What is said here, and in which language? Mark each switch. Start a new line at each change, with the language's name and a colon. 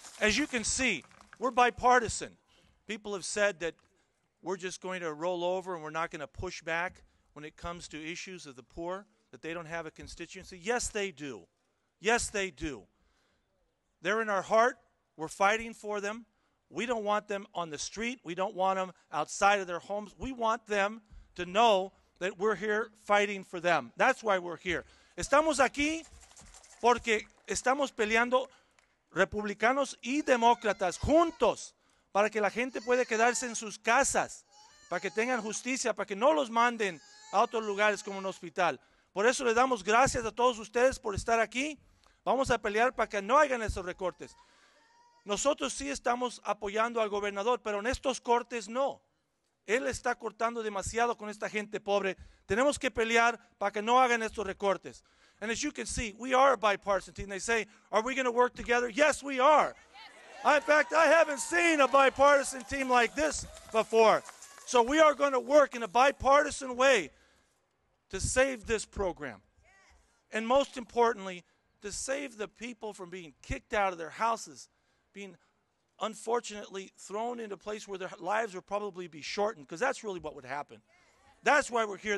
English: As you can see, we're bipartisan. People have said that we're just going to roll over and we're not going to push back when it comes to issues of the poor, that they don't have a constituency. Yes, they do. Yes, they do. They're in our heart. We're fighting for them. We don't want them on the street. We don't want them outside of their homes. We want them to know that we're here fighting for them. That's why we're here.
Spanish: Estamos aquí porque estamos peleando republicanos y demócratas juntos para que la gente pueda quedarse en sus casas, para que tengan justicia, para que no los manden a otros lugares como un hospital. Por eso le damos gracias a todos ustedes por estar aquí. Vamos a pelear para que no hagan esos recortes. Nosotros sí estamos apoyando al gobernador, pero en estos cortes no. Él está cortando demasiado con esta gente pobre. Tenemos que pelear para que no hagan estos recortes.
English: And as you can see, we are a bipartisan team. They say, are we going to work together? Yes, we are. In fact, I haven't seen a bipartisan team like this before. So we are going to work in a bipartisan way to save this program. And most importantly, to save the people from being kicked out of their houses, being unfortunately thrown into a place where their lives would probably be shortened, because that's really what would happen. That's why we're here.